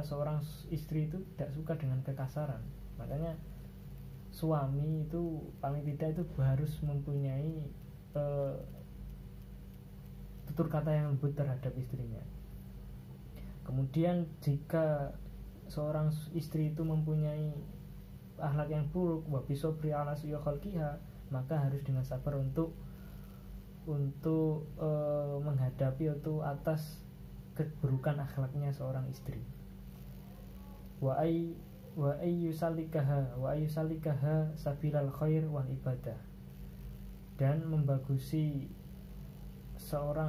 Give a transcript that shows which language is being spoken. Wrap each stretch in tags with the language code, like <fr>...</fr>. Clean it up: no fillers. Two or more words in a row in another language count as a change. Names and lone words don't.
<id>Seorang istri itu tidak suka dengan kekasaran. Makanya suami itu paling tidak itu harus mempunyai tutur kata yang lembut terhadap istrinya. Kemudian jika seorang istri itu mempunyai akhlak yang buruk,</id> <ar>وبالصبر على سوء خلقها,</ar> <id>maka harus dengan sabar untuk menghadapi itu atas keburukan akhlaknya seorang istri.</id> <ar>وأن يسلكها سبيل الخير والعبادة,</ar> <id>dan membagusi seorang</id>